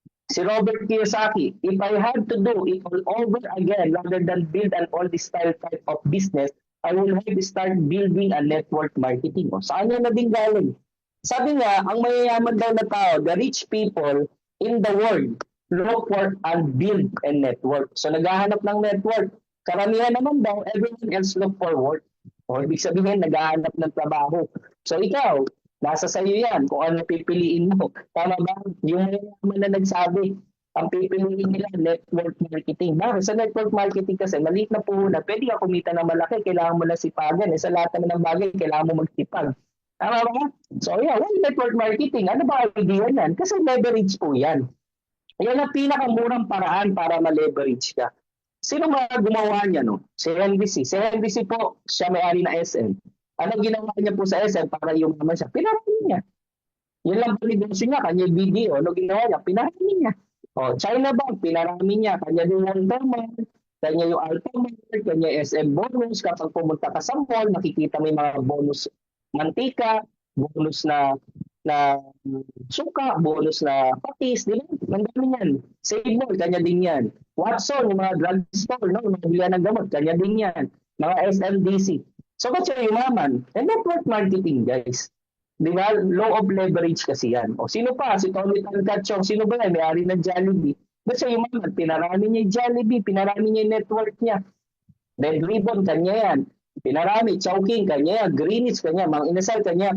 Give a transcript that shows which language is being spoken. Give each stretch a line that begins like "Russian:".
English: Si Robert Kiyosaki, if I had to do it all over again rather than build an old-style type of business, I will have to start building a network marketing.
Filipino: O, saan yan na din galing? Sabi nga, ang mayayaman daw na tao,
English: the rich people in the world, look for and build a network.
Filipino: So, naghahanap ng network. Karamihan naman daw,
English: everyone else look for work.
Filipino: O, ibig sabihin, naghahanap ng trabaho. So, ikaw, nasa sa'yo yan kung ano pipiliin mo. Tama ba? Yung mayayaman na nagsabi, ang pipiliin nila, network marketing. Bakit? Sa network marketing kasi, maliit na puhunan, pwede ka kumita ng malaki, kailangan mo na sipagan. Sa lahat naman ng bagay, kailangan mo magsipag. Tama ba?
English: So, yeah, why network marketing?
Filipino: Ano ba ang idea yan? Kasi leverage po yan. Yan ang pinakamurang paraan para ma-leverage ka. Sino mga gumawa niya, no? Si Henry C. Si Henry C po, siya may-ari na SM. Ano ginawa niya po sa SM para yumaman siya? Pinarami niya. Yun lang po negosyo niya, kanya yung BDO, ano ginawa niya? Pinarami niya. O, China Bank, pinarami niya. Kanya din yung Ultraman, kanya yung Alphamart, kanya yung SM bonus. Kapag pumunta ka sa mall, nakikita mo yung mga bonus mantika, bonus na suka, bonus na patis, di ba? Ang dami yan. Save Mall, kanya din yan. Watson, yung mga drugstore, no? Yung mga bilihan ng gamot, kanya din yan. Mga SMDC. So, ba't siya yumaman?
English: And network marketing, guys.
Filipino: Di ba? Law of leverage kasi yan. O, sino pa? Si Tony Tancatchong. Sino ba yan? May-ari ng Jollibee. Ba't siya yumaman? Pinarami niya yung Jollibee. Pinarami niya yung network niya. Red Ribbon, kanya yan. Pinarami, Chowking, kanya yan. Greenwich, kanya. Mang Inasal, kanya.